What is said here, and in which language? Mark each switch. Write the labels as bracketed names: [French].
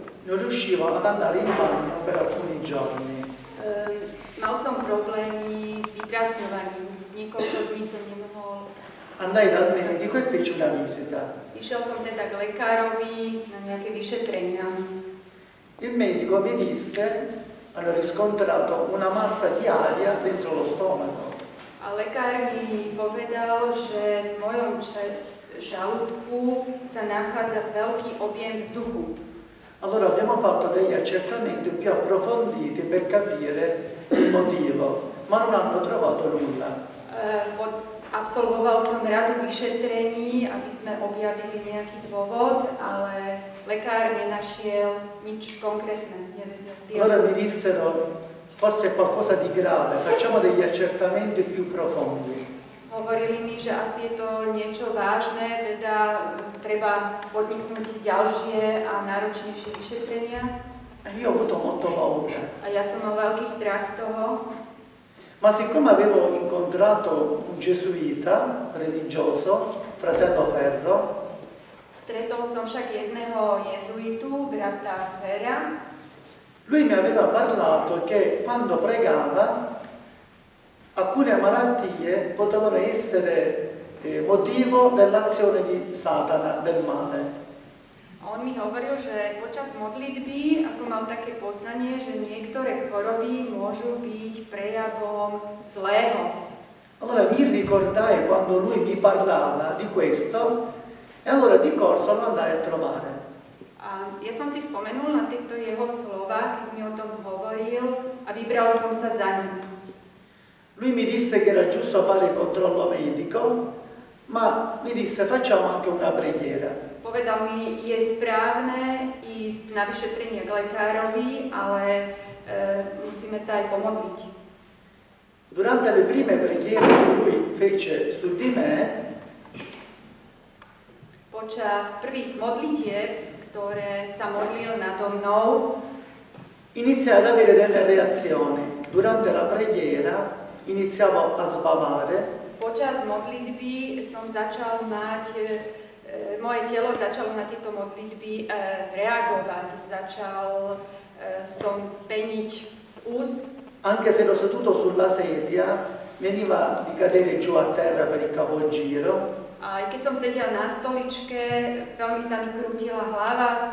[Italian] Non riuscivo ad andare in bagno per alcuni giorni. [Slovak] Mal som problémy s vyprázdňovaním. Niekoľko dní som nemohol. [Italian] Andai dal medico e feci una visita. [Slovak] Išiel som teda k lekárovi na nejaké vyšetrenia. [Italian] Il medico mi disse, hanno riscontrato una massa di aria dentro lo stomaco. [Slovak] A lekár mi povedal, že v mojom žalúdku sa nachádza veľký objem vzduchu. [Italian] Allora abbiamo fatto degli accertamenti più approfonditi per capire il motivo, ma non hanno trovato nulla. [Slovak] Absolvoval som radu vyšetrení, aby sme objavili nejaký dôvod, ale lekár nenašiel nič konkrétne. [Italian] Allora mi dissero, forse è qualcosa di grave, facciamo degli accertamenti più profondi. [Slovak] Hovorili mi, že asi je to niečo vážne, teda treba podniknúť ďalšie a náročnejšie vyšetrenia. [Italian] E io ho avuto molto paura. [Slovak] A ja som mal veľký strach z toho. [Italian] Ma siccome avevo incontrato un gesuita religioso, fratello Ferro, [Slovak] Stretol som však jedného jezuitu, brata Fera. [Italian] Lui mi aveva parlato che quando pregava alcune malattie potevano essere motivo dell'azione di Satana, del male. [Slovak] On mi hovoril, že počas modlitby, ako mal také poznanie, že niektoré choroby môžu byť prejavom zlého. [Italian] Allora mi ricordai quando lui mi parlava di questo e allora di corso lo andai a trovare. [Slovak] A ja som si spomenul na tieto jeho slova, keď mi o tom hovoril a vybral som sa za ním. [Italian] Lui mi disse che era giusto fare il controllo medico, ma mi disse facciamo anche una preghiera. [Slovak] Povedal mi, je správne ísť na vyšetrenie k lekárovi, ale musíme sa aj pomodliť. [Italian] Durante le prime preghiere che lui fece su di me, [Slovak] počas prvých modlitieb, ktoré sa modlil nado mnou, [Italian] iniziai ad avere delle reazioni. Durante la preghiera iniziavo a sbavare. [Slovak] Počas modlitby som začal mať, moje telo začalo na tieto modlitby reagovať. Začal som peniť z úst. [Italian] Anche se ero seduto sulla sedia, veniva di cadere giù a terra per il capogiro. [Slovak] A keď som sedel na stoličke, veľmi sa mi krútila hlava,